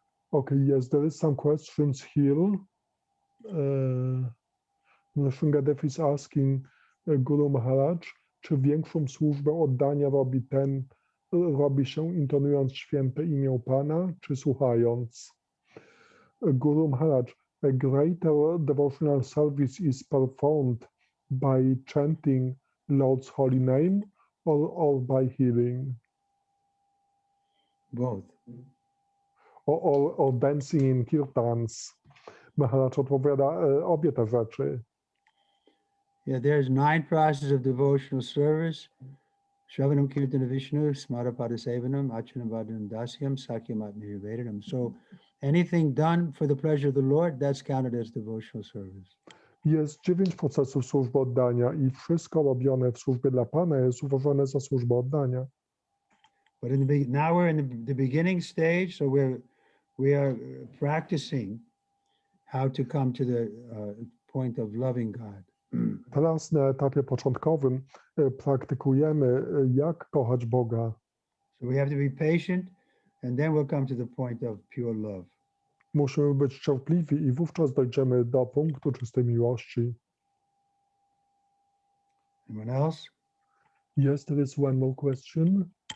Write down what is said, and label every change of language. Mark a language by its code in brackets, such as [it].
[en] Okay, yes, there is some questions here. Nrsimhadev is asking Guru Maharaj, [pl] czy większą służbę oddania robi się intonując święte imię Pana, czy słuchając? [en] Guru Maharaj, a greater devotional service is performed by chanting Lord's holy name or by hearing? Both. Or dancing in kirtans? [pl] Maharaj odpowiada obie te rzeczy. [en] Yeah, there's 9 processes of devotional service. Shravanam Kirtana Vishnu, Smarapada Sevanam, Achanavadam Dasyam, Sakyam Atmirvedam. So anything done for the pleasure of the Lord, that's counted as devotional service. [pl] Jest 9 procesów służby oddania i wszystko robione w służbie dla Pana jest uważane za służbę oddania. [en] But now we're in the beginning stage, so we are practicing how to come to the point of loving God. [pl] Teraz na etapie początkowym praktykujemy, jak kochać Boga. [en] So we have to be patient, and then we'll come to the point of pure love. [pl] Musimy być cierpliwi i wówczas dojdziemy do punktu czystej miłości. [en] Anyone else? Yes, there is one more question.